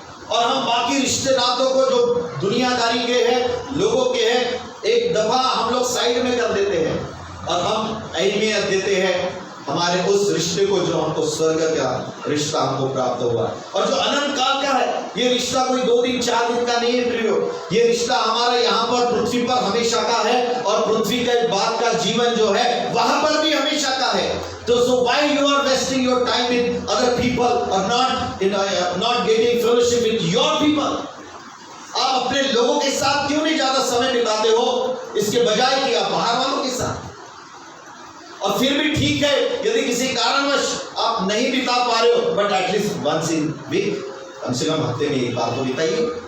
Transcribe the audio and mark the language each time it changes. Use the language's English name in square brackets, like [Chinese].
[Hindi] और हम बाकी रिश्ते नातों को जो दुनियादारी के हैं, लोगों के हैं, एक दफा हम लोग साइड में कर देते हैं और हम अहमियत देते हैं हमारे उस रिश्ते को जो हमको स्वर्ग का रिश्ता हमको प्राप्त हुआ और जो अनंत काल का है। ये रिश्ता कोई 2 दिन 4 दिन का नहीं है प्रियो। ये रिश्ता हमारा यहाँ पर पृथ्वी पर हमेशा का है और पृथ्वी के बाद का जीवन जो है वहां पर भी हमेशा का है। [English] तो so why you are wasting your time with other people or not getting fellowship with your people? [Hindi] आप अपने लोगों के साथ क्यों नहीं ज्यादा समय बिताते हो इसके बजाय कि आप बाहर वालों के साथ? और फिर भी ठीक है यदि किसी कारणवश आप नहीं बिता पा रहे हो, [English] but at least once in week, [Hindi] कम से कम हफ्ते में एक बार तो बिताइए।